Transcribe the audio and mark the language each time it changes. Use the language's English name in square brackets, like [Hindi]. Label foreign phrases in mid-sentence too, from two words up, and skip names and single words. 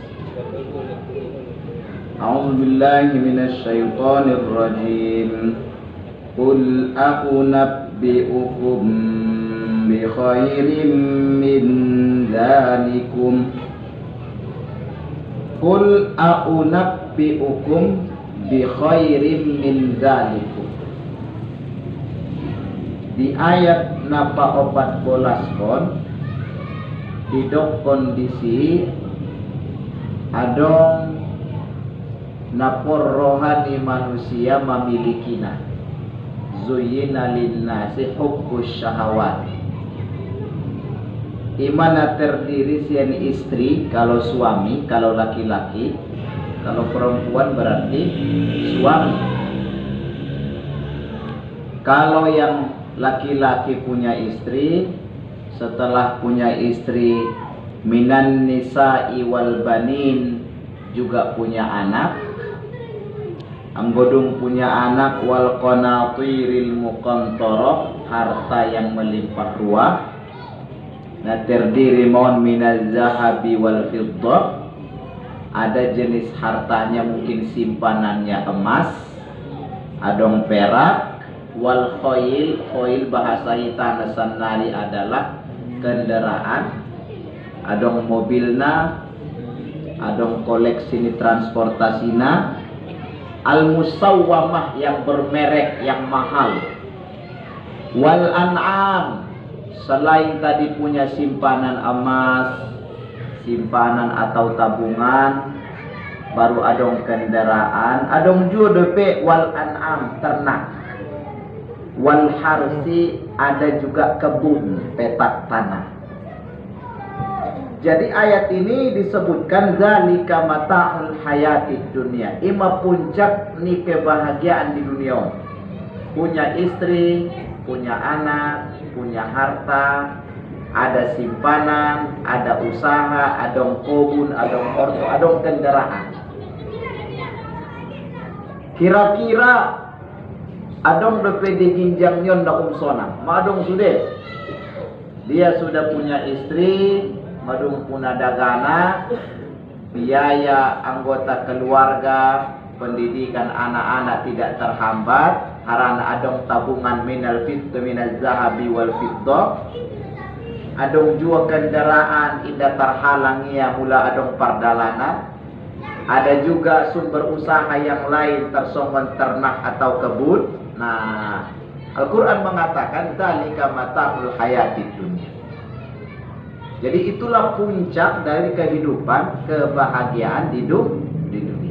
[Arabic] أعوذ بالله من الشيطان الرجيم. قل أؤنبئكم بخير من ذلكم. قل أؤنبئكم بخير من ذلكم. [Batak Mandailing] Di ayat napa 14 kon didok kondisi adong napor rohani manusia mamilikina [Arabic] زين للناس حب الشهوات. [Indonesian] Imana terdiri sian istri kalau suami, kalau laki-laki, kalau perempuan berarti suami. Kalau yang laki-laki punya istri, setelah punya istri [Arabic] من النساء والبنين [Indonesian] juga punya anak, anggodung punya anak, [Arabic] والقناطير المقنطرة, [Indonesian] harta yang melimpah ruah. Nah, terdiri mohon [Arabic] من الذهب والفضة, [Indonesian] ada jenis hartanya mungkin simpanannya emas, [Batak Mandailing] adong perak. [Arabic] والخيل, [Indonesian] khoil [Batak Mandailing] bahasa hitana sanari [Indonesian] adalah kendaraan, [Batak Mandailing] adong mobilna, adong koleksi transportasina. [Arabic] المسومة [Indonesian] yang bermerek, yang mahal. [Arabic] والأنعام, [Indonesian] selain tadi punya simpanan emas, simpanan atau tabungan, baru [Batak Mandailing] adong kendaraan, adong juga depe [Arabic] والأنعام, [Indonesian] ternak. [Arabic] والحرث, [Indonesian] ada juga kebun, petak tanah. Jadi ayat ini disebutkan [Arabic] ذلك متاع الحياة الدنيا, [Batak Mandailing] ima puncak ni [Indonesian] kebahagiaan di dunia. Punya istri, punya anak, punya harta, ada simpanan, ada usaha, [Batak Mandailing] adong kebun, adong orto, adong kendaraan. Kira-kira adong DPD ginjang nyon da umsona, madong sudah. [Indonesian] Dia sudah punya istri, madung punya dagana, biaya anggota keluarga, pendidikan anak-anak tidak terhambat, [Batak Mandailing] harana adong tabungan [Arabic] من الفضة من الذهب والفضة. [Batak Mandailing] Adong juga kendaraan indah terhalangi ya mula adong pardalanan. [Indonesian] Ada juga sumber usaha yang lain tersongon ternak atau kebun. Nah, Al-Quran mengatakan [Arabic] ذلك متاع الحياة الدنيا. [Indonesian] Jadi itulah puncak dari kehidupan, kebahagiaan di dunia.